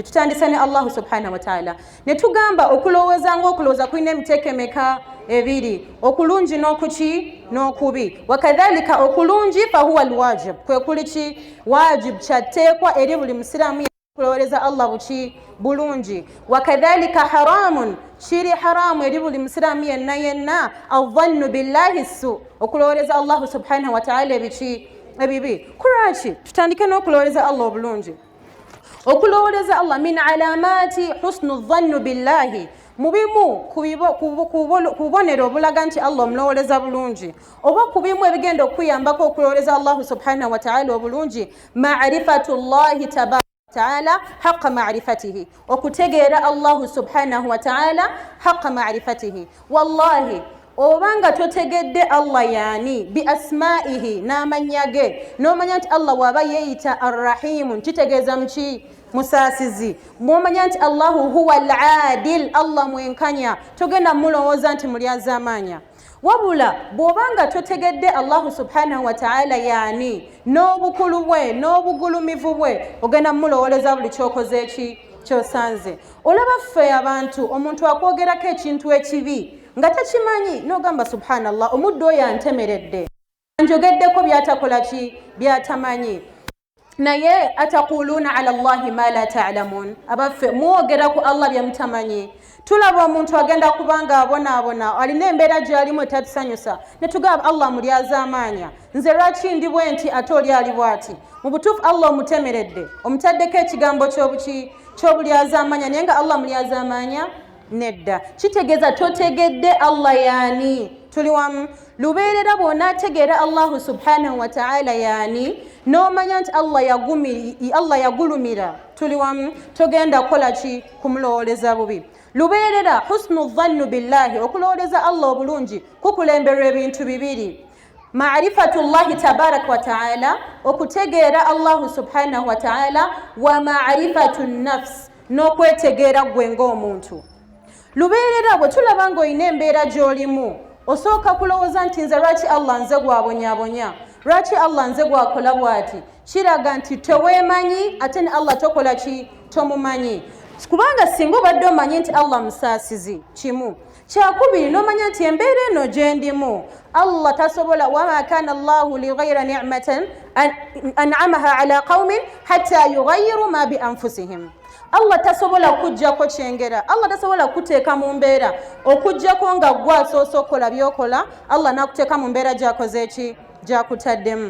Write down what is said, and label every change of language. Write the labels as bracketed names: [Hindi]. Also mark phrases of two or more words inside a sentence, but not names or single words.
[Ganda] Tutandise ne [Arabic] الله سبحانه وتعالى [Ganda] ne tugamba okulowooza ng'okulowooza kulina emiteekemeka ebiri, okulungi n'okuki n'okubi. Wakadhalika okulungi [Arabic] فهو الواجب [Ganda] kwe kuli ki wajib kyatteekwa eri buli musiraamu okulowooleza Allah buki bulungi. [Arabic] وكذلك حرام [Ganda] kiri haramu eri buli musiraamu yenna yenna [Arabic] الظن بالله سوء [Ganda] okulowooleza [Arabic] الله سبحانه وتعالى [Ganda] ebiki ebibi. Kuraki tutandike n'okulowooleza Allah obulungi. Okulowooleza Allah [Arabic] من علامات حسن الظن بالله [Ganda] mubimu kubonero obulaga nti Allah omulowooleza bulungi oba kubimu ebigenda okuyambako okulowooleza [Arabic] الله سبحانه وتعالى [Ganda] obulungi [Arabic] معرفة الله تبارك تعالى حق معرفته [Ganda] okutegeera [Arabic] الله سبحانه وتعالى حق معرفته. [Ganda] Wallahi obanga totegedde Allah yani [Arabic] بأسمائه [Ganda] n'amannya ge n'omanya nti Allah waba yeeyita arrahimu kitegeeza mki musaasizi mwomanya nti [Arabic] الله هو العادل [Ganda] Allah mwenkanya togenda mulowooza nti mulyazaamanya. Wabula bw'obanga totegedde [Arabic] الله سبحانه وتعالى [Ganda] yani n'obukulu bwe n'obugulumivu bwe ogenda mulowooleza buli kyokoze eki kyosanze. Olaba ffe abantu omuntu akwogerako ekintu ekibi nga takimanyi n'ogamba subhanallah omuddu oyo antemeredde njogeddeko byatakola ki byatamanyi. Naye [Arabic] أتقولون على الله ما لا تعلمون [Ganda] abaffe mwogera ku Allah byamutamanyi. Tulaba omuntu agenda kubanga abonaabona alina embeera gy'alimu etatusanyusa ne tugamba Allah mulyazaamanya nze lwaki ndi bwe nti ate oli ali bw'ati. Mu butuufu Allah omutemeredde omutaddeko ekigambo ky'obulyazaamanya naye nga Allah mulyazaamanya nedda. Kitegeeza totegedde Allah yani. Tuli wamu lubeerera bw'onaategeera [Arabic] الله سبحانه وتعالى [Ganda] yani n'omanya nti Allah yagulumira tuli wamu togenda kukola ki kumulowooleza bubi. Lubeerera [Arabic] حسن الظن بالله [Ganda] okulowooleza Allah obulungi kukulemberwa ebintu bibiri. [Arabic] معرفة الله تبارك وتعالى [Ganda] okutegeera [Arabic] الله سبحانه وتعالى ومعرفة النفس [Ganda] n'okwetegeera gwe ng'omuntu. Lubeerera bwe tulaba ng'olina embeera gy'olimu osooka kulowooza nti nze lwaki Allah nze gwabonyaabonya lwaki Allah nze gwakola bw'ati kiraga nti teweemanyi ate ne Allah tokola ki tomumanyi. Kubanga singa obadde omanyi nti Allah musaasizi kimu kyakubiri n'omanya nti embeera eno gye ndimu Allah tasobola [Arabic] وما كان الله لغير نعمة أنعمها على قوم حتى يغيروا ما بأنفسهم. [Ganda] Allah tasobola kujjako kyengera Allah tasobola kuteeka mu mbeera okujjako nga gwasoosa okukola byokola Allah n'akuteeka mu mbeera gyakoze eki gyakutaddemu.